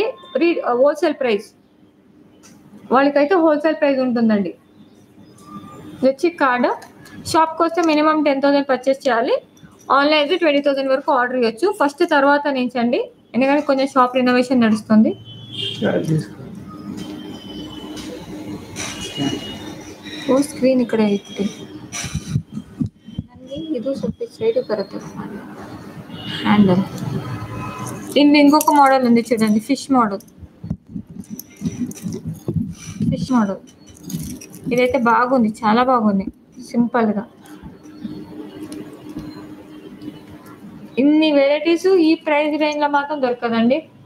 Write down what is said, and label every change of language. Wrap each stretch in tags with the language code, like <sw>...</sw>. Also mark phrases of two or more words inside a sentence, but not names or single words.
<en>wholesale price</en> <te>వాళ్ళకైతే</te> <en>wholesale price</en> <te>ఉంటుందండి. వచ్చి కార్డు. షాప్కి వస్తే మినిమం 10,000 పర్చేస్ చేయాలి. ఆన్లైన్ అయితే 20,000 వరకు ఆర్డర్ ఇవ్వచ్చు. ఫస్ట్ తర్వాత నుంచి అండి, ఎందుకంటే కొంచెం</te> <en>shop renovation</en> <te>నడుస్తుంది.</te> <kn>ಓ ಸ್ಕ್ರೀನ್ ಈ ಕಡೆ ಐತಿ, ನನಗೆ ಇದು ಸ್ವಲ್ಪ ಸೈಡ್ ಬರುತ್ತೆ హ్యాండల్.</kn> <te>దీన్ని ఇంకొక మోడల్ ఉంది చూడండి,</te> <en>fish model. fish model</en> <te>ఇదైతే బాగుంది, చాలా బాగుంది, సింపుల్గా. ఇన్ని వెరైటీస్ ఈ ప్రైస్ రేంజ్లో మాత్రం దొరకదండి.</te>